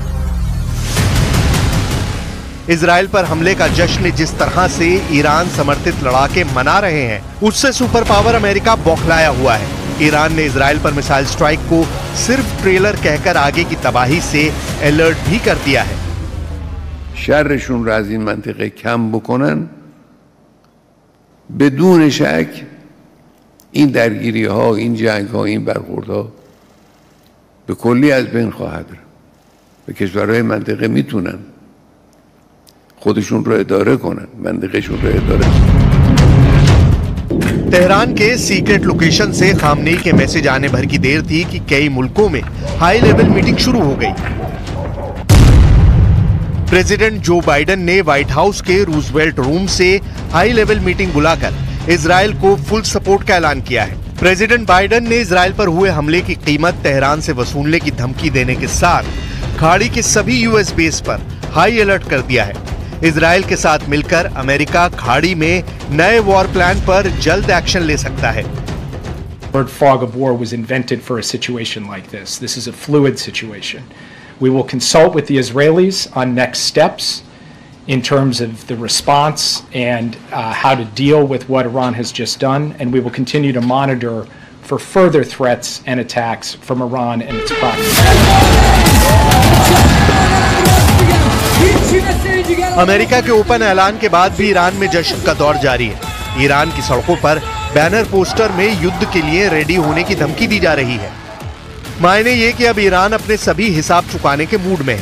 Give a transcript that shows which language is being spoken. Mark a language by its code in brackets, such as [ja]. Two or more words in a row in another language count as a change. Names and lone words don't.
[hi] इजराइल पर हमले का जश्न जिस तरह से ईरान समर्थित लड़ाके मना रहे हैं, उससे [en] super power [hi] अमेरिका बौखलाया हुआ है। ईरान ने इजराइल पर [en] missile strike [hi] को सिर्फ ट्रेलर कहकर आगे की तबाही से अलर्ट भी कर दिया है। [fa] شرشون را از این منطقه کم بکنن بدون شک این درگیری ها، این جنگ ها، این برخورد ها به کلی از بین خواهد رفت و کشورهای منطقه میتونن خودشون رو اداره کنن، منطقهشون رو اداره کنن। [hi] तेहरान के [en] secret location [hi] से खामनेई के मैसेज आने भर की देर थी कि कई मुल्कों में [en] high level meeting [hi] शुरू हो गई। प्रेसिडेंट जो बाइडेन ने व्हाइट हाउस के रूजवेल्ट रूम से [en] high level meeting [hi] बुलाकर इजराइल को [en] full support [hi] का ऐलान किया है। प्रेसिडेंट बाइडेन ने इजराइल पर हुए हमले की कीमत तेहरान से वसूलने की धमकी देने के साथ खाड़ी के सभी [en] US base [hi] पर [en] high alert [hi] कर दिया है। इजराइल के साथ मिलकर अमेरिका खाड़ी में नए [en] war plan [hi] पर जल्द एक्शन ले सकता है। [en] The word fog of war was invented for a situation like this. This is a fluid situation. We will consult with the Israelis on next steps in terms of the response and how to deal with what Iran has just done, and we will continue to monitor for further threats and attacks from Iran and its proxies. [hi] अमेरिका के ओपन ऐलान के बाद भी ईरान में जश्न का दौर जारी है। ईरान की सड़कों पर [en] banner poster [hi] में युद्ध के लिए रेडी होने की धमकी दी जा रही है। मायने ये कि अब ईरान अपने सभी हिसाब चुकाने के मूड में है।